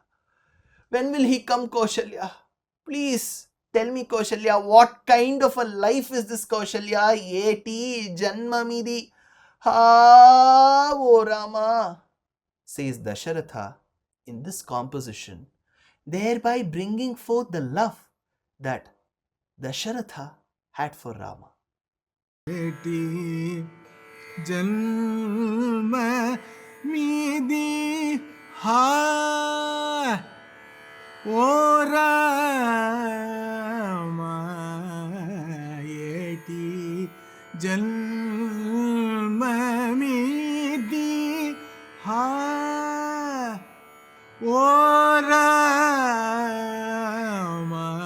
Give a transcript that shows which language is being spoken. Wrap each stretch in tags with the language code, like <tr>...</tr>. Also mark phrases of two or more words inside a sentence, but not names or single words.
<en>When will he come, Kaushalya? Please tell me, Kaushalya, what kind of a life is this, Kaushalya?</en> <te>ఏటి జన్మమిది.</te> <en>Ha, O Rama, says Dasharatha in this composition, thereby bringing forth the love that Dasharatha had for Rama.</en> <te>ఏటి జన్మమిది హా ఓ రామ. ఏటి జన్మమిది హా ఓ రామ.</te>